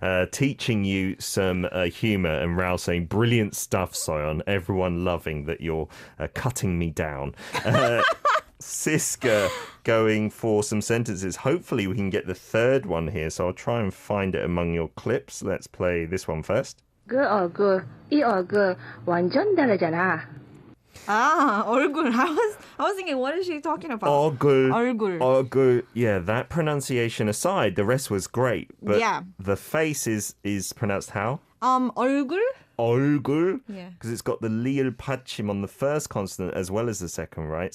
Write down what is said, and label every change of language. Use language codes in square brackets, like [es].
[en] Teaching you some humour and Rao saying, brilliant stuff, Soyeon. Everyone loving that you're cutting me down. Siska going for some sentences. Hopefully we can get the third one here, so I'll try and find it among your clips. Let's play this one first. [ko] 그 얼굴, 이 얼굴 완전 다르잖아. 얼굴. [en] I was thinking, what is she talking about? [ko] 얼굴. 얼굴. 얼굴. [en] Yeah, that pronunciation aside, the rest was great. But Yeah. the face is pronounced how? [ko] 얼굴? 얼굴. [en] Yeah. Because it's got the li을 받침 on the first consonant as well as the second, right?